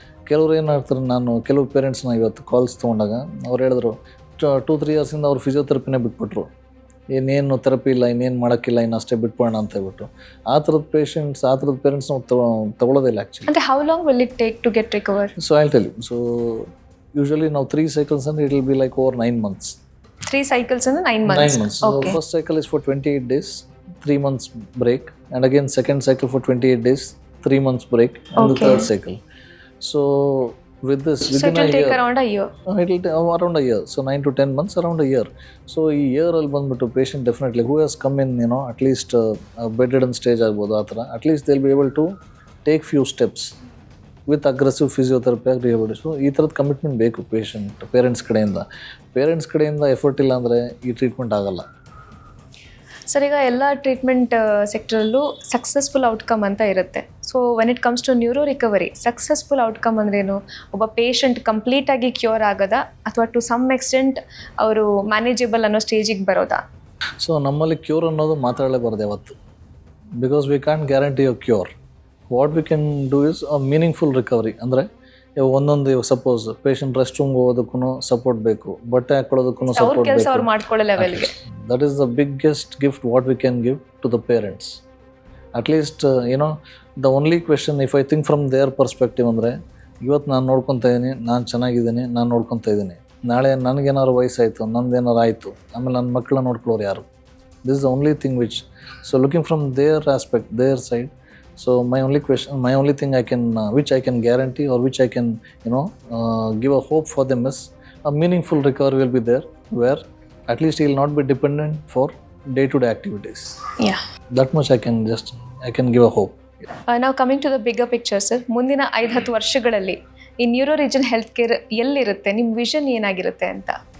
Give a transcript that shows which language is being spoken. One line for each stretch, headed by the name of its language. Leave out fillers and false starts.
Kannada: ಕೆಲವ್ರು ಏನು ಮಾಡ್ತಾರೆ, ಕೆಲವು ಪೇರೆಂಟ್ಸ್ನ ಇವತ್ತು ಕಾಲ್ಸ್ ತೊಗೊಂಡಾಗ ಅವ್ರು ಹೇಳಿದ್ರು 2-3 yearsಯಿಂದ ಅವ್ರು ಫಿಸಿಯೋಥೆರಪಿನೇ ಬಿಟ್ಬಿಟ್ರು. ಇನ್ನೇನು ಥೆರಪಿ ಇಲ್ಲ, ಇನ್ನೇನು ಮಾಡೋಕ್ಕಿಲ್ಲ, ಇನ್ನು ಅಷ್ಟೇ ಬಿಟ್ಬೋಣ ಅಂತ ಹೇಳ್ಬಿಟ್ಟು. ಆ ಥರದ ಪೇಷಂಟ್ಸ್, ಆ ಥರದ ಪೇರೆಂಟ್ಸ್ ನಾವು ತಗೊಳ್ಳೋದಿಲ್ಲ ಆ್ಯಕ್ಚುಲಿ.
English: ಅಂದರೆ how long will it take to get recover? So I tell you. So usually ನಾವು 3 cycles ಅಂದರೆ it will be like over 9 months. 3 cycles ಅಂದರೆ 9 months. Okay. So first cycle is for 28 days, 3 months break, and again second cycle for 28 days, 3 months break, and the third cycle. So with this, so it will take around a year. It will take around a year. So 9 to 10 months, around a year. So
Kannada: ಈ year ಅಲ್ಲಿ ಬಂದ್ಬಿಟ್ಟು
English: patient definitely who has come in at least bedridden stage ಆಗ್ಬೋದು ಆ ಥರ, at least they'll be able to take few steps with aggressive physiotherapy ಆಗಿರ್ಬೋದು.
Kannada: So ಈ ಥರದ commitment ಬೇಕು ಪೇರೆಂಟ್ಸ್ ಕಡೆಯಿಂದ ಎಫರ್ಟ್ ಇಲ್ಲ ಅಂದರೆ ಈ ಟ್ರೀಟ್ಮೆಂಟ್ ಆಗಲ್ಲ. ಸರ್, ಈಗ ಎಲ್ಲ ಟ್ರೀಟ್ಮೆಂಟ್ ಸೆಕ್ಟರಲ್ಲೂ ಸಕ್ಸಸ್ಫುಲ್ ಔಟ್ಕಮ್ ಅಂತ ಇರುತ್ತೆ. So when it comes to neuro recovery, successful outcome ಅಂದ್ರೇನು? ಒಬ್ಬ ಪೇಷಂಟ್ ಕಂಪ್ಲೀಟಾಗಿ ಕ್ಯೂರ್ ಆಗೋದಾ ಅಥವಾ ಟು ಸಮ್ ಎಕ್ಸ್ಟೆಂಟ್ ಅವರು ಮ್ಯಾನೇಜಬಲ್ ಅನ್ನೋ ಸ್ಟೇಜಿಗೆ ಬರೋದಾ? ಸೊ ನಮ್ಮಲ್ಲಿ ಕ್ಯೂರ್ ಅನ್ನೋದು ಮಾತಾಡಲೇಬಾರ್ದು ಯಾವತ್ತು,
English: Because we can guarantee a cure. What we can do is a meaningful recovery.
Kannada: ಅಂದರೆ ಒಂದೊಂದು ಸಪೋಸ್ ಪೇಷಂಟ್ ರೆಸ್ಟ್ ರೂಮ್ಗೆ ಹೋಗೋದಕ್ಕೂ ಸಪೋರ್ಟ್ ಬೇಕು, ಬಟ್ಟೆ ಹಾಕೊಳ್ಳೋದಕ್ಕೂ ಸಪೋರ್ಟ್ ಬೇಕು.
English: That is the biggest gift what we can give to the parents. At least the only question if I think from their perspective ಅಂದರೆ,
Kannada: ಇವತ್ತು ನಾನು ನೋಡ್ಕೊತಾ ಇದ್ದೀನಿ,
English: ನಾನು ಚೆನ್ನಾಗಿದ್ದೀನಿ, ನಾನು ನೋಡ್ಕೊತಾ ಇದ್ದೀನಿ.
Kannada: ನಾಳೆ ನನಗೇನಾದ್ರು ವಯಸ್ಸಾಯಿತು, ನಂದೇನಾರು ಆಯಿತು, ಆಮೇಲೆ ನನ್ನ ಮಕ್ಕಳನ್ನ ನೋಡ್ಕೊಳ್ಳೋರು ಯಾರು?
English: This is the only thing which. So looking from their aspect, their side. So my only thing which I can guarantee or which I can give a hope for them is a meaningful recovery will be there, where at least he will not be dependent for day-to-day activities. Yeah, that much I can give a hope. Now coming to the bigger picture, sir,
Kannada: ಮುಂದಿನ 5-10 ವರ್ಷಗಳಲ್ಲಿ ಈ neuro region health care ಎಲ್ಲಿರುತ್ತೆ, ನಿಮ್ಮ vision ಏನಾಗಿರುತ್ತೆ ಅಂತ?